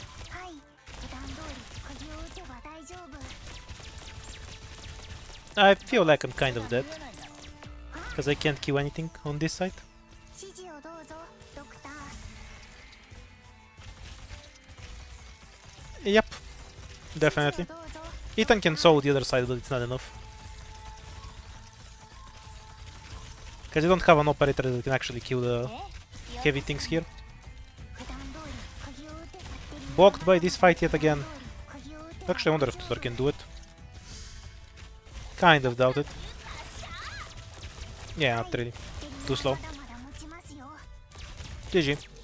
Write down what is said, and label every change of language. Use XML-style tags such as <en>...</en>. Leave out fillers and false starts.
<ja>はい、普段通り釘を打てば大丈夫。</ja> <en>I feel like I'm kind of dead. Because I can't kill anything on this side.</en> <ja>指示をどうぞ、ドクター。</ja> <en>Yep, definitely.</en> <ja>どうぞ。</ja> <en>Ethan can sow the other side, but it's not enough. Because you don't have an operator that can actually kill the heavy things here.</en> <ja>普段通り釘を打てばってる。</ja> <en>Blocked by this fight yet again.</en> <ja>釘を打てば</ja> <en>Actually, I wonder if Tutor can do it. Kind of doubt it. Yeah, not really. Too slow.</en> <ja>まだまだ持ちますよ。</ja> <en>GG.</en>